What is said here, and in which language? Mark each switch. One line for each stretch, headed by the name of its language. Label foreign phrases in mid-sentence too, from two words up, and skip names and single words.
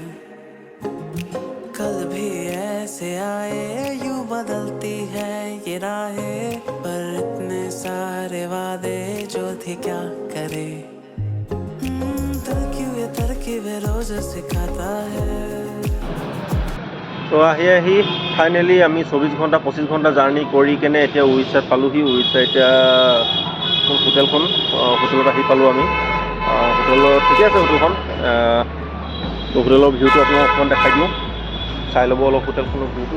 Hindi: कल भी ऐसे आए, यूं बदलती है ये राहें, पर इतने सारे वादे जो थे क्या करे। दिल क्यों ये तरकीबें रोज सिखाता है।
Assamese: তো আহি ফাইনেলি আমি 24 ঘণ্টা 25 ঘণ্টা জাৰ্ণি কৰি কেনে এতিয়া উৰিষ্যাত পালোহি। উৰিষ্যা এতিয়া হোটেলখন হোটেলত আহি পালোঁ আমি। হোটেলত ঠিকে আছে হোটেলখন। তো হোটেলৰ ভিউটো আপোনাক অকণমান দেখাই দিওঁ, চাই ল'ব অলপ হোটেলখনৰ ভিউটো।